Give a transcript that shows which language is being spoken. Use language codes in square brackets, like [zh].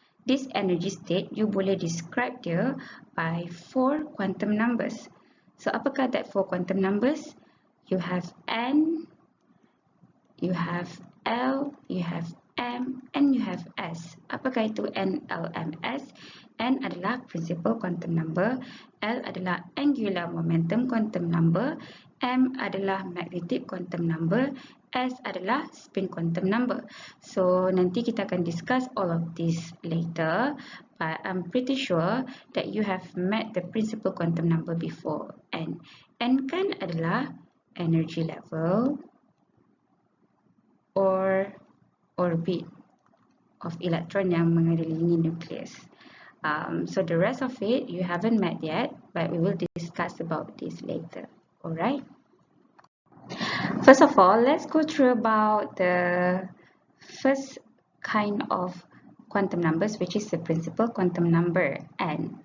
[en] This energy state you [ms] boleh [en] describe [ms] dia [en] by 4 quantum numbers. So [ms] apakah [en] that 4 quantum numbers? You have N, you have L, you have M, and you have S. [ms] Apakah itu N, L, M, S? N adalah principal quantum number, L adalah angular momentum quantum number, M adalah magnetic quantum number, S adalah spin quantum number. [en] So [ms] nanti kita akan [en] discuss all of this later, but I'm pretty sure that you have met the principal quantum number before. N [ms] kan adalah [en] energy level or orbit of electron [ms] yang mengelilingi [en] nucleus. So the rest of it you haven't met yet, but we will discuss about this later. Alright. First of all, let's go through about the first kind of quantum numbers, which is the principal quantum number, N.